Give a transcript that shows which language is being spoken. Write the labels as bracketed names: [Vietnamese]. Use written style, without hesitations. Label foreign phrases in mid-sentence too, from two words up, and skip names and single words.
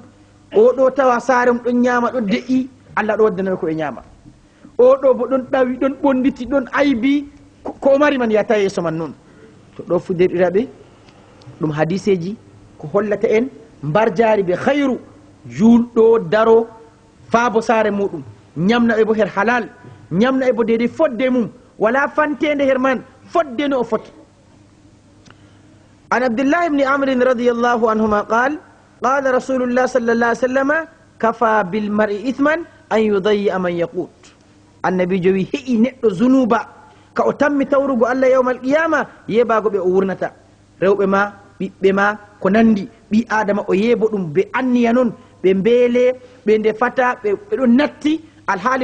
[Fula] oɗo tawa saare mum ɗon ñama ɗo de'i allah ɗo waddanaɓe ko ɓe ñama oɗo bo ɗon ɗawi ɗon ɓonditi ɗon aybi ko mari man yata yeeso man noon to ɗo fu derɗiraɓe ɗum hadiseji ko hollata en mbar jaari ɓe hayru julɗo daro faabo saare muɗum ñamnaɓe bo her halal ñamnaɓe bo deydey fodde mum wala fantede her man fodde no o foti [Arabic] عن عبد الله بن عمرو رضي الله عنهما قال قال رسول الله صلى الله عليه وسلم كفى بالمرء إثما أن يضيع من يقوت [Fula] annabijo wi heƴi neɗɗo zunuba ka o tammi tawrugo allah yawma alqiyama yebago ɓe o wurnata rewɓe ma ɓiɓɓe ma ko nandi ɓi adama o yeebo ɗum ɓe anniya noon ɓe mbeele ɓe ndefata ɓeɗon natti alhaali